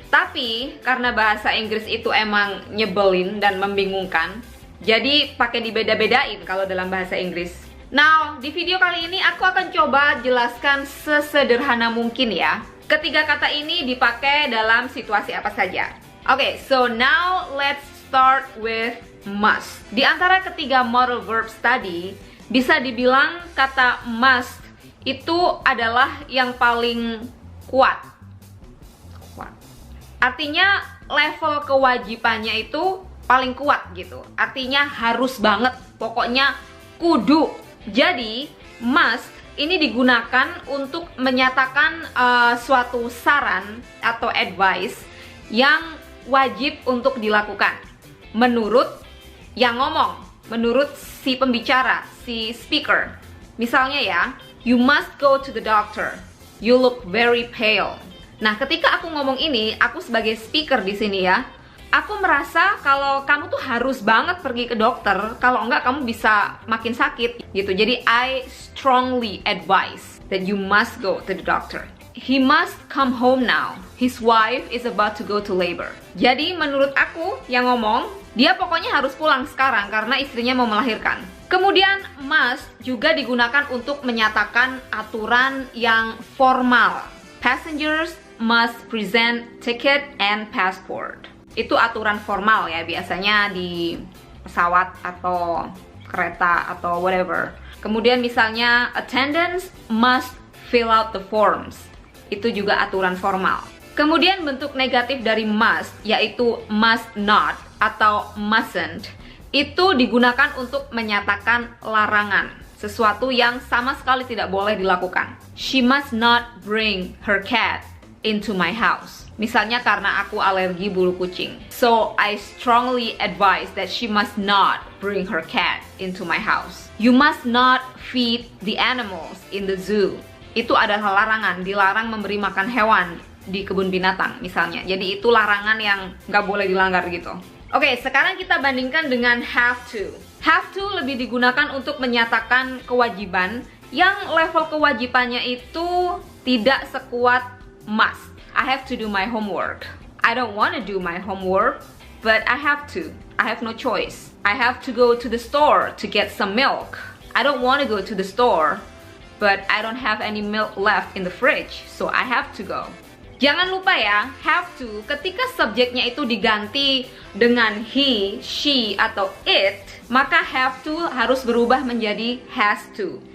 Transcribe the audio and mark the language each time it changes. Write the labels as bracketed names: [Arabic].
[Indonesian] Tapi karena bahasa Inggris itu emang nyebelin dan membingungkan, jadi pakai dibeda-bedain kalau dalam bahasa Inggris. [English] Now, [Indonesian] di video kali ini aku akan coba jelaskan sesederhana mungkin ya. Ketiga kata ini dipakai dalam situasi apa saja. [English] Oke, so now let's start with must. [Indonesian] Di antara ketiga modal verbs tadi, bisa dibilang kata must itu adalah yang paling kuat. Artinya level kewajibannya itu paling kuat gitu. Artinya harus banget, pokoknya kudu. Jadi, must ini digunakan untuk menyatakan suatu saran atau advice yang wajib untuk dilakukan menurut yang ngomong, menurut si pembicara, si speaker. Misalnya ya, [English] you must go to the doctor. You look very pale. [Indonesian] Nah, ketika aku ngomong ini, aku sebagai speaker di sini ya, aku merasa kalau kamu tuh harus banget pergi ke dokter, kalau enggak kamu bisa makin sakit gitu. Jadi [English] I strongly advise that you must go to the doctor. He must come home now. His wife is about to go to labor. [Indonesian] Jadi menurut aku yang ngomong, dia pokoknya harus pulang sekarang karena istrinya mau melahirkan. Kemudian must juga digunakan untuk menyatakan aturan yang formal. [English] Passengers must present ticket and passport. [Indonesian] Itu aturan formal ya, biasanya di pesawat atau kereta atau whatever. Kemudian misalnya [English] attendants must fill out the forms. [Indonesian] Itu juga aturan formal. Kemudian bentuk negatif dari must yaitu must not atau mustn't. Itu digunakan untuk menyatakan larangan, sesuatu yang sama sekali tidak boleh dilakukan. [English] She must not bring her cat into my house. [Indonesian] Misalnya karena aku alergi bulu kucing. [English] So I strongly advise that she must not bring her cat into my house. You must not feed the animals in the zoo. [Indonesian] Itu adalah larangan, dilarang memberi makan hewan di kebun binatang misalnya. Jadi itu larangan yang nggak boleh dilanggar gitu. Oke, sekarang kita bandingkan dengan have to. Have to lebih digunakan untuk menyatakan kewajiban yang level kewajibannya itu tidak sekuat must. [English] I have to do my homework. I don't want to do my homework, but I have to. I have no choice. I have to go to the store to get some milk. I don't want to go to the store, but I don't have any milk left in the fridge, so I have to go. [Indonesian] Jangan lupa ya, have to ketika subjeknya itu diganti dengan he, she, atau it, maka have to harus berubah menjadi has to.